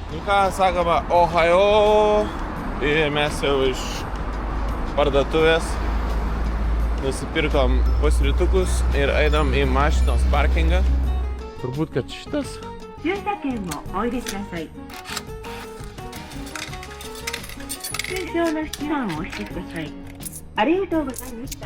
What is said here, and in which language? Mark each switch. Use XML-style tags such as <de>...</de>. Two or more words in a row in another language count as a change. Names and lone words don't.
<lt>ką sakoma, Ohajo. Ir mes jau iš parduotuvės nusipirkom pusrytukus ir einam į mašinos parkingą. Turbūt, kad šitas.</lt> <ja>駐車券をお入れください。通常の七番を押してください。ありがとうございました。</ja>